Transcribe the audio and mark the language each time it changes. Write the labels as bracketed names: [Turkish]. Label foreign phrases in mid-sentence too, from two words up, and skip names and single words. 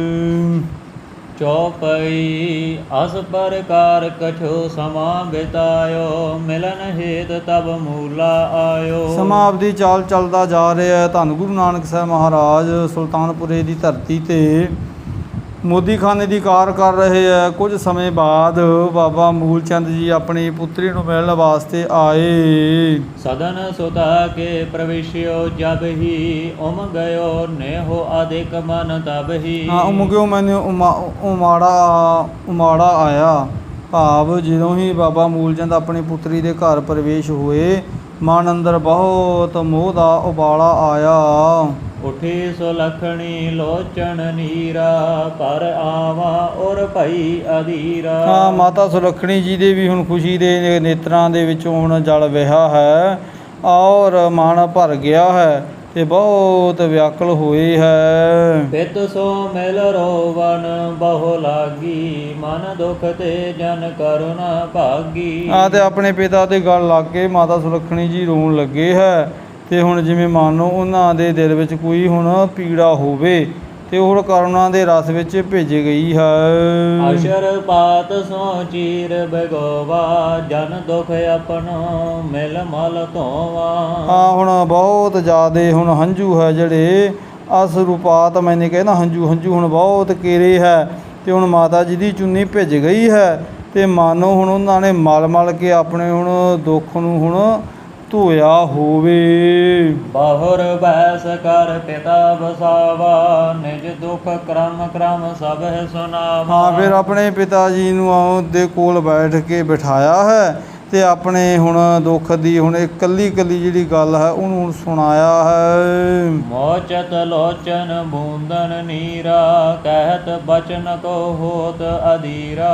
[Braj] ਚੌਪਈ ਅਸ ਪ੍ਰਕਾਰ ਕਛੋ ਸਮਾਂ ਬਿਤਾਇਓ ਮਿਲਨ ਹੇਤ ਤਬ ਮੂਲਾ ਆਇਓ। [Punjabi] ਸਮਾਂ ਆਪਦੀ ਚਾਲ ਚੱਲਦਾ ਜਾ ਰਿਹਾ ਹੈ। ਧੰਨ ਗੁਰੂ ਨਾਨਕ ਸਾਹਿਬ ਮਹਾਰਾਜ ਸੁਲਤਾਨਪੁਰੇ ਦੀ ਧਰਤੀ 'ਤੇ ਮੋਦੀਖਾਨੇ ਦੀ ਕਾਰ ਕਰ ਰਹੇ ਹੈ। ਕੁਝ ਸਮੇਂ ਬਾਅਦ ਬਾਬਾ ਮੂਲ ਚੰਦ ਜੀ ਆਪਣੀ ਪੁੱਤਰੀ ਨੂੰ ਮਿਲਣ ਵਾਸਤੇ ਆਏ। [Braj] सदन सुता के प्रविश्यो जब ही उम गयो नेहो अधिक मन तब ही। [Punjabi] ਹਾਂ ਉਮਗਿਓ ਮੈਨੂੰ ਉਮਾੜਾ ਆਇਆ, ਭਾਵ ਜਦੋਂ ਹੀ ਬਾਬਾ ਮੂਲ ਚੰਦ ਆਪਣੀ ਪੁੱਤਰੀ ਦੇ ਘਰ ਪ੍ਰਵੇਸ਼ ਹੋਏ, ਮਨ ਅੰਦਰ ਬਹੁਤ ਮੋਹ ਦਾ ਉਬਾਲਾ ਆਇਆ। [Braj] उठी सुलखणी लोचन नीरा पर आवा और भई अधीरा। [Punjabi] ਹਾਂ ਮਾਤਾ ਸੁਲੱਖਣੀ ਜੀ ਦੇ ਵੀ ਹੁਣ ਖੁਸ਼ੀ ਦੇ ਨੇਤਰਾਂ ਦੇ ਵਿੱਚੋਂ ਹੁਣ ਜਲ ਵਹਿਆ ਹੈ ਔਰ ਮਨ ਭਰ ਗਿਆ ਹੈ ਤੇ ਬਹੁਤ ਵਿਆਕੁਲ ਹੋਏ ਹੈ। [Braj] पित सो मिल रोवन बहु लागी मन दुख ते जन करुणा भागी। [Punjabi] ਤੇ ਆਪਣੇ ਪਿਤਾ ਦੇ ਗਲ ਲੱਗ ਕੇ ਮਾਤਾ ਸੁਲੱਖਣੀ ਜੀ ਰੋਣ ਲੱਗੇ ਹੈ ਤੇ ਹੁਣ ਜਿਵੇਂ ਮਾਨੋ ਉਹਨਾਂ ਦੇ ਦਿਲ ਵਿੱਚ ਕੋਈ ਹੁਣ ਪੀੜਾ ਹੋਵੇ ਤੇ ਉਹ ਕਰੁਣਾ ਦੇ ਰਸ ਵਿੱਚ ਭਿੱਜ ਗਈ ਹੈ। [Braj] अशर पात सो चीर बगोवा जन दुख अपनो मिल मल धोवा। [Punjabi] ਹੁਣ ਬਹੁਤ ਜ਼ਿਆਦੇ ਹੁਣ ਹੰਝੂ ਹੈ ਜਿਹੜੇ ਅਸਰੂਪਾਤ ਮੈਨੇ ਕਹਿੰਦਾ ਹੰਝੂ ਹੁਣ ਬਹੁਤ ਕੇਰੇ ਹੈ ਤੇ ਹੁਣ ਮਾਤਾ ਜੀ ਦੀ ਚੁੰਨੀ ਭਿੱਜ ਗਈ ਹੈ ਤੇ ਮਾਨੋ ਹੁਣ ਉਹਨਾਂ ਨੇ ਮਲ ਕੇ ਆਪਣੇ ਹੁਣ ਦੁੱਖ ਨੂੰ ਹੁਣ ਧੋਇਆ ਹੋਵੇ। [Braj] बहुर बहस कर पिता बसावा निज दुख क्रम क्रम सब सुनावा। [Punjabi] ਹਾਂ ਫਿਰ ਆਪਣੇ ਪਿਤਾ ਜੀ ਨੂੰ ਦੇ ਕੋਲ ਬੈਠ ਕੇ ਬਿਠਾਇਆ ਹੈ ਤੇ ਆਪਣੇ ਹੁਣ ਦੁੱਖ ਦੀ ਹੁਣ ਇਕੱਲੀ ਜਿਹੜੀ ਗੱਲ ਹੈ ਉਹਨੂੰ ਹੁਣ ਸੁਣਾਇਆ ਹੈ। [Braj] ਮੋਚਤ ਲੋਚਨ ਬੂੰਦਨ ਨੀਰਾ ਕਹਿਤ ਬਚਨ ਕੋ ਹੋਤ ਅਧੀਰਾ।